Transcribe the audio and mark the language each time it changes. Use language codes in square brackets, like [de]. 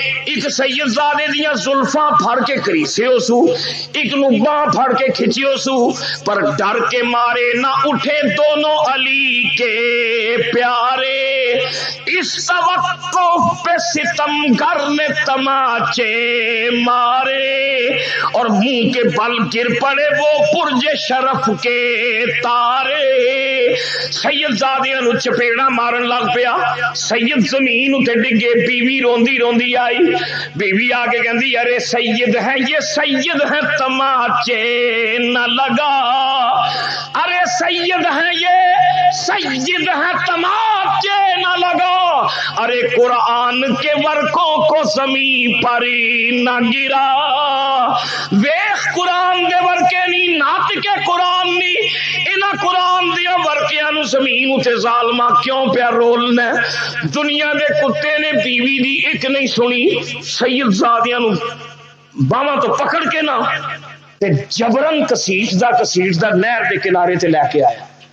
[pa] ایک سید زادے دیاں زلفاں پھڑ کے کریسیو سو, ایک نو باں پھڑ کے کھچیو سو, [ur] پر ڈر کے مارے نہ اٹھے دونوں علی کے پیارے. اس توقف پہ ستم گر نے تماچے مارے, اور منہ کے بل گر پڑے وہ پرج شرف کے تارے. [pa] سید زادیاں نو چپیڑا مارن لگ پیا, سید زمین اتے ڈگے. بیوی روندی روندی آئی. بیوی آگے کہندی [ur] ارے سید ہے یہ سید ہے تماچے نہ لگا, ارے سید ہے یہ سید ہے تماچے نہ لگا, ارے قرآن کے ورقوں کو زمین پر نہ گرا. [pa] ویخ قرآن دے ورقے نہیں, نات کے قرآن نہیں, انہاں قرآن دیا ورقیاں نو زمین اتے ظالمہ کیوں پیا رولنا. دنیا دے کتے نے بیوی دی ایک نہیں سنی, سید زادیاں نو باواں تو پکڑ کے نا تے جبرن کسیٹدا نہر دے کنارے تے لے کے آیا.